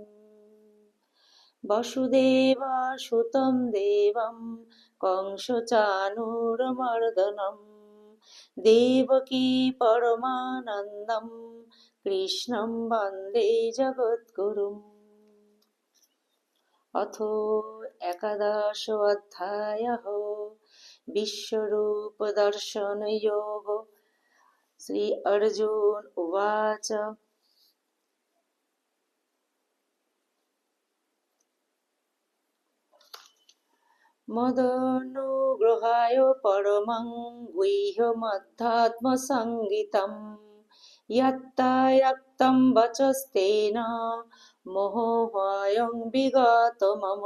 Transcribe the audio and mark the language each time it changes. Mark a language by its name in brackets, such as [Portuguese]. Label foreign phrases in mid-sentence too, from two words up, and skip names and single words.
[Sanskrit] বসুদেবসুতং দেবং কংসচাণূরমর্দনম দেবকী পরমানন্দম কৃষ্ণং বন্দে জগদ্গুরুম। অথ একাদশ অধ্যায়ঃ বিশ্বরূপ দর্শন যোগ। শ্রী অর্জুন উবাচ মদনুগ্রহায় পরমং গুহ্যমধ্যাত্মসংগীতম যত্তায়ক্তং বচস্তেন মোহোऽয়ং বিগত মম।